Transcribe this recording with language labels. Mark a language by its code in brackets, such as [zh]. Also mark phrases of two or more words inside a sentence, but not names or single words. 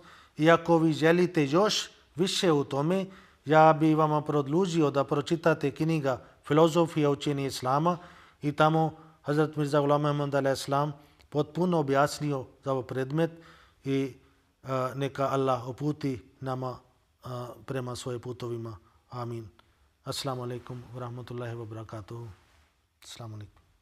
[bs] I ako vi želite još više u tome, ja bi vam produžio da pročitate knjiga Filozofija učenja Islama i tamo Hazrat Mirza Ghulam Ahmad [ar] عليه السلام [bs] potpuno objasnio za ovaj predmet i neka Allah uputi nama prema svojim putovima. Amin. [ar] السلام عليكم ورحمة الله وبركاته. السلام عليكم.